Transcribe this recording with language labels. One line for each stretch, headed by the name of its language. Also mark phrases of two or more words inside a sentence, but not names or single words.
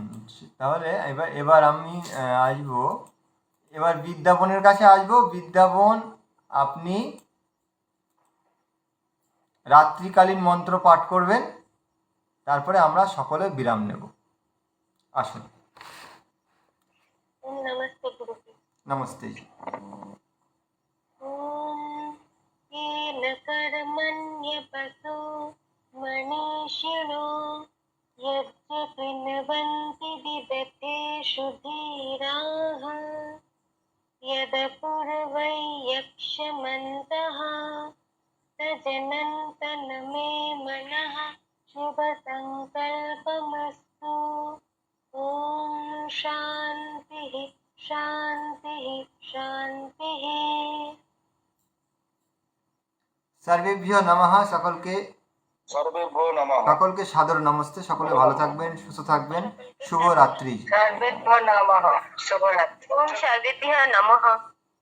Bangla: তাহলে এবার আমি আসবো, এবার বিদ্যাপনের কাছে আসবো। বিদ্যাপন, আপনি রাত্রিকালীন মন্ত্র পাঠ করবেন, তারপরে আমরা সকলে বিরাম নেব। আসুন।
Hindi: नमस्ते गुरुजी।
Bangla: নমস্তে।
Sanskrit: ॐ येन कर्मण्यपसो मनीषिणो यज्ञपिन्वन्ति विदतेषु धीराः यदपूर्वै यक्षमन्तः सजनन्तन मे मनः शुभसङ्कल्पमस्तु। ॐ शान्तिः शान्तिः शान्तिः। সর্বেভ্য নমঃ। সকলকে সর্বেভ্যো নমঃ।
Bangla: সকলকে সাদর নমস্তে। সকলে ভালো থাকবেন, সুস্থ থাকবেন। শুভরাত্রি।
Sanskrit: সর্বেভ্যো নমঃ। শুভরাত্রি। ॐ सर्वेभ्यः नमः।